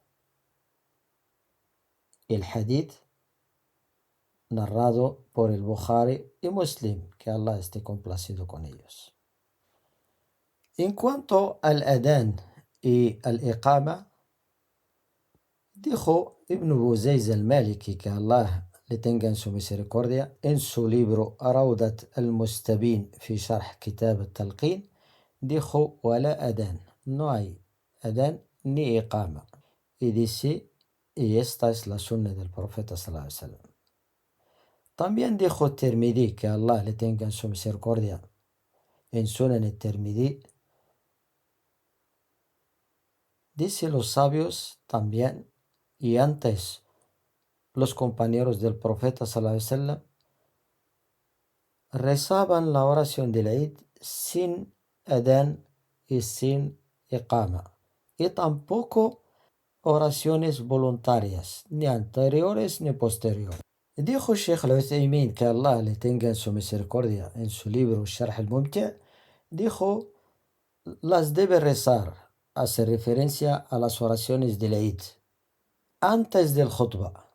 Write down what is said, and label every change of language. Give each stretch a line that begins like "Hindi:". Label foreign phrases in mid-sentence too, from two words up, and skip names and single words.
Spanish: El hadith narrado por el Bukhari y Muslim, que Allah esté complacido con ellos. En cuanto al Adán y al Iqama, dijo Ibn Buzayz al-Maliki, que Allah le tenga en su misericordia, en su libro Rawdat al-Mustabin fi Sharh Kitab al-Talqin, dijo:
Arabic: ولا أذان,
Spanish: no hay adán ni iqama. Y dice, y esta es la sunna del profeta
Arabic: صلى الله عليه وسلم.
Spanish: También dijo Tirmidhi, que Allah le tenga en su misericordia, en Sunan al-Tirmidhi, dice: los sabios también, y antes los compañeros del profeta
Arabic: صلى الله عليه وسلم,
Spanish: rezaban la oración del Eid sin adán y sin iqama, y tampoco oraciones voluntarias, ni anteriores ni posteriores. Dijo Sheikh al-Uthaymin, que Allah le tenga en su misericordia, en su libro Sharh al-Mumti', dijo: las debe rezar, hace referencia a las oraciones del Eid, antes del khutbah.